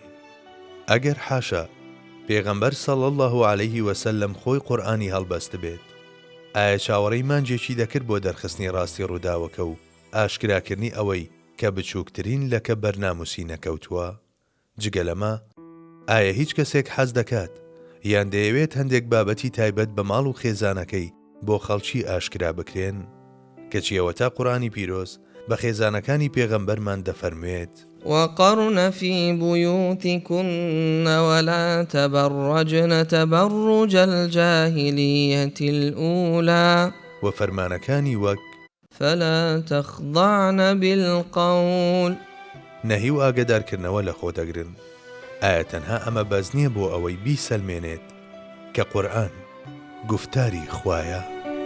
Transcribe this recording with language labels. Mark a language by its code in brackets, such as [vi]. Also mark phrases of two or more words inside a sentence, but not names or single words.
[ckb] ئەگەر حاشا پێغەمبەر [ar] صلی الله علیه وسلم [ckb] خۆی قورئانی هەڵبەست بێت، ئایا چاوەڕێی مانجێکی دەکرد بۆ دەرخستنی ڕاستی ڕووداوەکە و ئاشکراکردنی ئەوەی کە بچووکترین لەکە بەرناموسی نەکەوتووە؟ جگە لەمە، ئایا هیچ کەسێک حەز دەکات یان دەیەوێت هەندێک بابەتی تایبەت بە ماڵ و خێزانەکەی بۆ خەڵکی ئاشکرا بکرێن؟ کەچی ئەوە تا قورئانی پیرۆز بە خێزانەکانی پێغەمبەرمان دەفەرموێت: [ar] وقرن في بيوتكن ولا تبرجن تبرج الجاهلية الأولى [ckb] وفەرمانەکانی وەک [ar] فلا تخضعن بالقول [ckb] نەهی و ئاگادارکردنەوە لە خۆ دەگرن. ئایا تەنها ئەمە بەز نییە بۆ ئەوەی بیسەلمێنێت کە قورئان گوفتاری خوایە؟